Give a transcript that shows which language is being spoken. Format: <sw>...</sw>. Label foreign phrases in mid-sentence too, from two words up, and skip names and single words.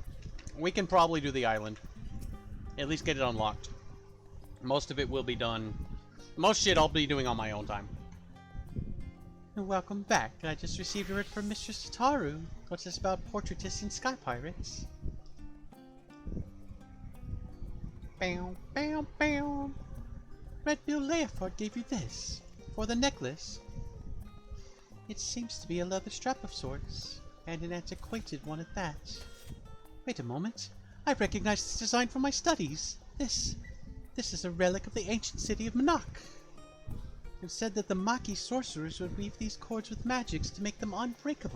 <en>We can probably do the island. At least get it unlocked. Most of it will be done. Most shit I'll be doing on my own time. Welcome back. I just received a word from Mistress Tataru. What's this about portraitists and sky pirates? Bam, bam, bam. Red Bill Leofard gave you this. For the necklace. It seems to be a leather strap of sorts. And an antiquated one at that. Wait a moment. I recognize this design from my studies. This is a relic of the ancient city of Monarch. It said that the Maki sorcerers would weave these cords with magics to make them unbreakable.</en>